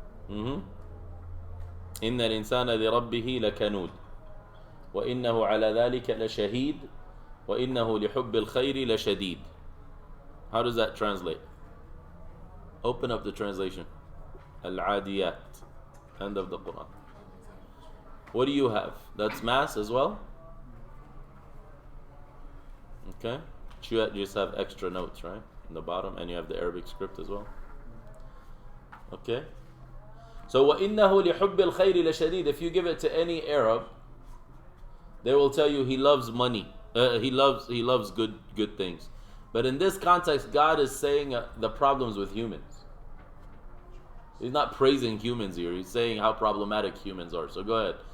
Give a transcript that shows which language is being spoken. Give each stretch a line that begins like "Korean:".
Arabic: إن الإنسان لربه لكنود وإنه على ذلك لشهيد وإنه لحب الخير لشديد.
English: How does that translate? Open up the translation. Al-Adiyat. End of the Quran. What do you have? That's mass as well? Okay. You just have extra notes, right? In the bottom, and you have the Arabic script as well. Okay.
Arabic: So وَإِنَّهُ لِحُبِّ الْخَيْرِ لَشَدِيدٌ.
English: If you give it to any Arab, they will tell you he loves money. He loves good things. But in this context, God is saying the problems with humans. He's not praising humans here. He's saying how problematic humans are. So go ahead.